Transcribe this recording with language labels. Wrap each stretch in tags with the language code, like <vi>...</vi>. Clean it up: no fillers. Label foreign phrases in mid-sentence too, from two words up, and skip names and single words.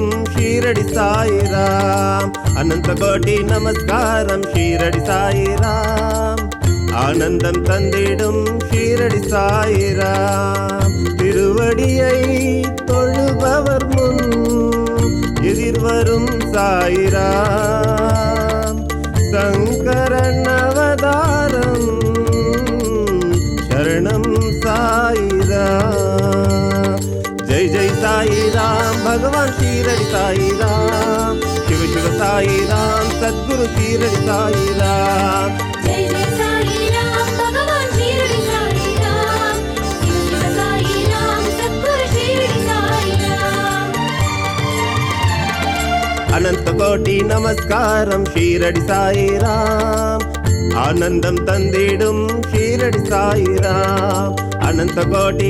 <ta>ஷீரடி சாயிராம் அனந்த கோட்டி நமஸ்காரம் ஷீரடி சாயிராம் ஆனந்தம் தந்திடும் ஷீரடி சாயிராம் திருவடியை தொழுபவர் முன் எதிர்வரும் சாயிராம் சங்கரன் அவதாரம்</ta> <sa>शरणम साईराम जय जय साईराम भगवान शीरडी साईराम शिव शिव साईराम सद्गुरु शीरडी साईराम जय जय साईराम भगवान शीरडी साईराम शिव शिव साईराम सद्गुरु शीरडी साईराम</sa> <ta>அனந்த கோடி நமஸ்காரம் शीरडी साईराम ஆனந்தம் தந்திடும் ஷீரடி சாயிராம் அனந்த கோடி</ta>